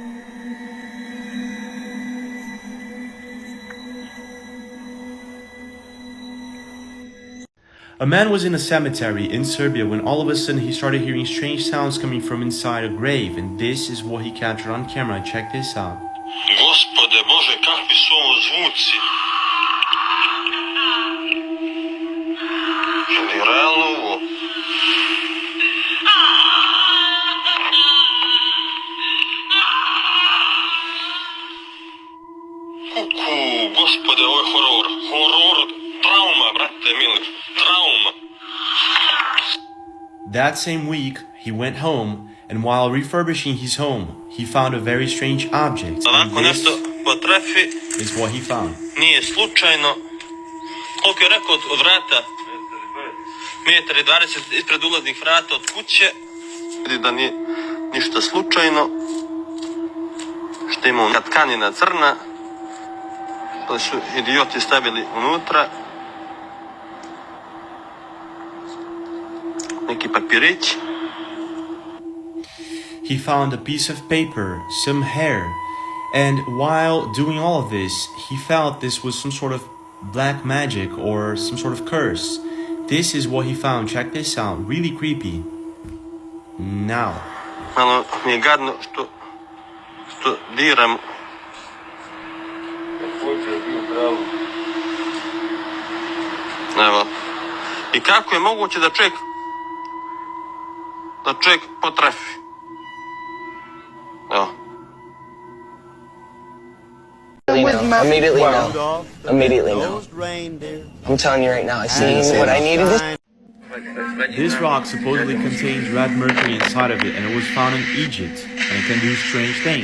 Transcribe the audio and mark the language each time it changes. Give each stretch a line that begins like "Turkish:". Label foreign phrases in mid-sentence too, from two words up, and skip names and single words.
English: A man was in a cemetery in Serbia when all of a sudden he started hearing strange sounds coming from inside a grave, and this is what he captured on camera. Check this out.
Serbian: Gospode Bože, kakvi su ovo zvuci? Je li realno ovo? Kuku, gospode, ovo je horor. Horor, trauma, brate mili, trauma.
English: That same week, he went home, and while refurbishing his home, he found a very strange object. And this is what he found.
Serbian: Nije slučajno. Koliko je rekao od vrata? 1,20 m ispred ulaznih vrata od kuće. Vidi da nije ništa slučajno. Što imamo tkanina crna. To su idioti stavili unutra. Neki papirić.
English: He found a piece of paper, some hair, and while doing all of this, he felt this was some sort of black magic or some sort of curse. This is what he found. Check this out. Really creepy. Now.
Serbian: Malo mi je gadno što diram. Evo. I kako je moguće da čovjek potrefi? Evo.
English: Immediately no. I'm telling you right now, I seen what I needed. This rock supposedly contains red mercury inside of it, and it was found in Egypt, and it can do strange things.